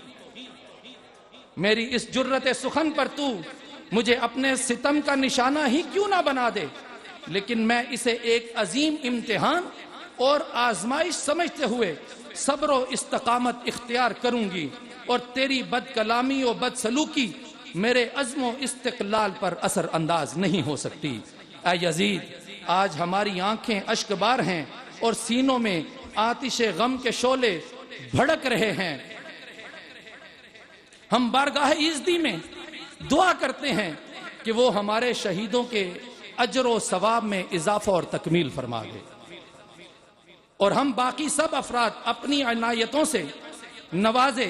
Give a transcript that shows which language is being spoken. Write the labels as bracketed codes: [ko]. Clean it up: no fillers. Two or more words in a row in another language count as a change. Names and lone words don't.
[ur] میری اس جرت سخن پر تو مجھے اپنے ستم کا نشانہ ہی کیوں نہ بنا دے، لیکن میں اسے ایک عظیم امتحان اور آزمائش سمجھتے ہوئے صبر و استقامت اختیار کروں گی، اور تیری بد کلامی و بد سلوکی میرے عزم و استقلال پر اثر انداز نہیں ہو سکتی۔ اے یزید، آج ہماری آنکھیں اشک بار ہیں اور سینوں میں آتش غم کے شعلے بھڑک رہے ہیں۔ ہم بارگاہ ایزدی میں دعا کرتے ہیں کہ وہ ہمارے شہیدوں کے اجر و ثواب میں اضافہ اور تکمیل فرما دے، اور ہم باقی سب افراد اپنی عنایتوں سے نوازے۔